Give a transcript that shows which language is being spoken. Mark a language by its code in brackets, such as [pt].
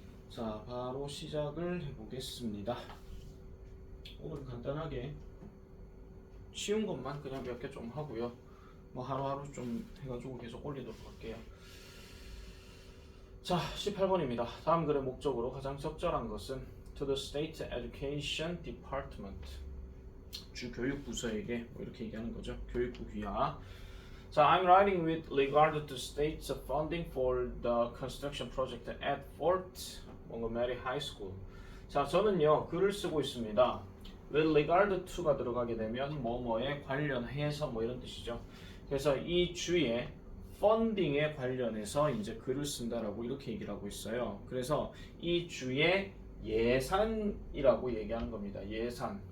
[ko] 자, 바로 시작을 해보겠습니다. 오늘 간단하게 쉬운 것만 그냥 몇 개 좀 하고요. 뭐 하루하루 좀 해가지고 계속 올리도록 할게요. 자, 18번입니다. 다음 글의 목적으로 가장 적절한 것은 [en] to the state education department, [ko] 주 교육부서에게 뭐 이렇게 얘기하는 거죠. 교육부 귀하. [en] 자, I'm writing with regard to state's funding for the construction project at Fort Montgomery High School. [ko] 자, 저는요 글을 쓰고 있습니다. [en] with regard to [ko] 가 들어가게 되면 뭐뭐에 관련해서 뭐 이런 뜻이죠. 그래서 이 주에 펀딩에 관련해서 이제 글을 쓴다라고 이렇게 얘기를 하고 있어요. 그래서 이 주의 예산이라고 얘기하는 겁니다. 예산.